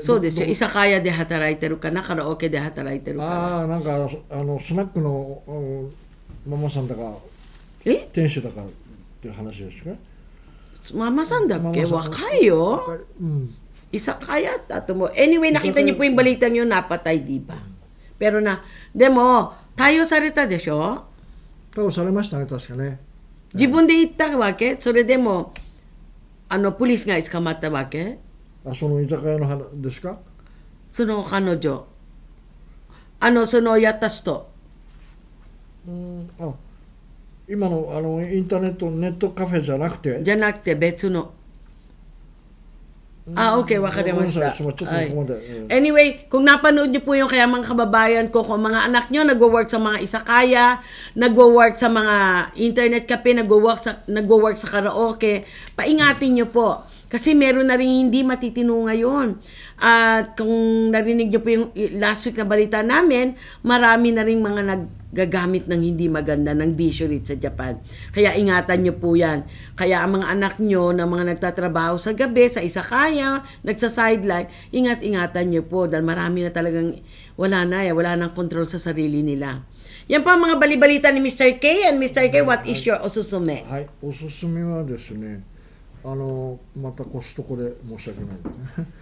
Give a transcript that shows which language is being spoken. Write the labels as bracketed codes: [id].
[ja] そうですよ。居酒屋で働いてるかな、カラオケで働いてるかな。ああ、なんかスナックのママさんだか店主だかっていう話ですか。ママさんだっけ？若いよ。居酒屋だと思う。 [tl] Anyway, nakita niyo po yung balita niyo, napatay, di ba? [ja] Peroでも、対応されたでしょ？対応されましたね、確かね。自分で行ったわけ？それでも、ポリスが捕まったわけ？その居酒屋の話ですか？その彼女。そのやった人。今のインターネットカフェじゃなくて？じゃなくて別の。 Okay, わかりました。 [tl] Anyway, kung napanood niyo po yung kaya mga kababayan ko, kung mga anak niyo nagwo-work sa mga isakaya, nagwo-work sa mga internet cafe, nagwo-work sa karaoke, paingatin niyo po. Kasi meron na rin hindi matitino ngayon. At kung narinig niyo po yung last week na balita namin, marami na rin mga naggagamit ng hindi maganda ng bisyo sa Japan. Kaya ingatan niyo po yan. Kaya ang mga anak niyo na mga nagtatrabaho sa gabi, sa isakaya, nagsa-sideline, ingat-ingatan niyo po dahil marami na talagang wala nang control sa sarili nila. Yan po ang mga balibalita ni Mr. [en] K. And Mr. K, what is your osusume? [ja] はい、おすすめはですね、またコストコで申し訳ないですね。